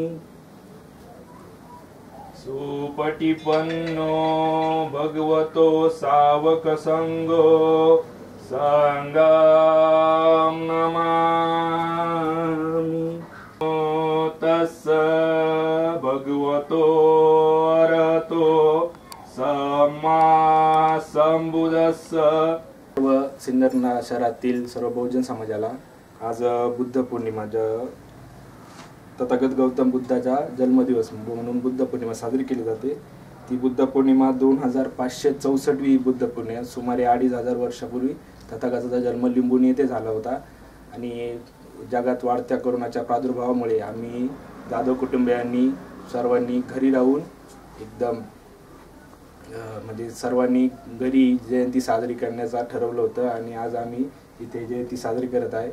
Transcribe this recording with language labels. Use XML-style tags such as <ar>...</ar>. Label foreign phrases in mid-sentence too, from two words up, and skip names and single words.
<pi>सुपटिपन्नो भगवतो सावक संगो संगं नमामि। तस्य भगवतो अरहतो सम्मा संबुद्धस्स।</pi> <mr>सर्व सिन्नर शहरातील सर्व बहुजन समाजाला आज बुद्ध पौर्णिमा तथागत गौतम बुद्धाचा जन्मदिवस म्हणून बुद्ध पौर्णिमा साजरी केली जाते। ती बुद्ध पौर्णिमा 2564वी बुद्ध पौर्णिमा सुमारे 2500 वर्षापूर्वी तथागताचा जन्म लिंबुनी येथे झाला होता आणि जगात वाढत्या कोरोनाच्या प्रादुर्भावामुळे आम्ही जाधव कुटुंबियांनी सर्वांनी घरी राहून एकदम म्हणजे सर्वांनी घरी जयंती साजरी करण्याचा ठरवलं होतं आणि आज आम्ही इथे जयंती साजरी करत आहे।</mr>